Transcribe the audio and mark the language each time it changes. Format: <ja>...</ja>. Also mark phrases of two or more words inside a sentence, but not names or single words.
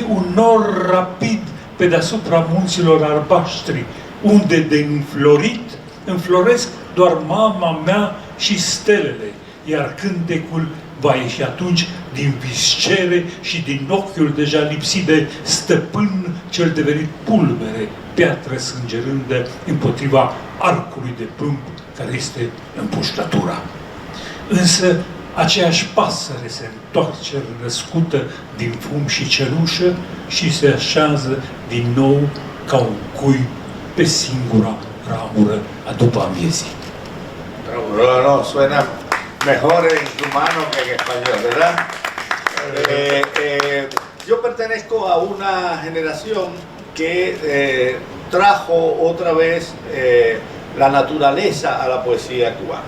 <ro>un nor rapid pe deasupra munților albaștri, unde de înflorit înfloresc doar mama mea și stelele, iar cântecul va ieși atunci din viscere și din ochiul deja lipsit de stăpân cel devenit pulbere, piatră sângerândă împotriva arcului de plumb care este împușcătura. Însă aceeași pasăre se întoarce răscută din fum și cenușă și se așează din nou ca un cui pe singura ramură a după amiezii.</ro> <es>No, suena mejor en rumano que en español, ¿verdad? Yo pertenezco a una generación que trajo otra vez la naturaleza a la poesía cubana.</es>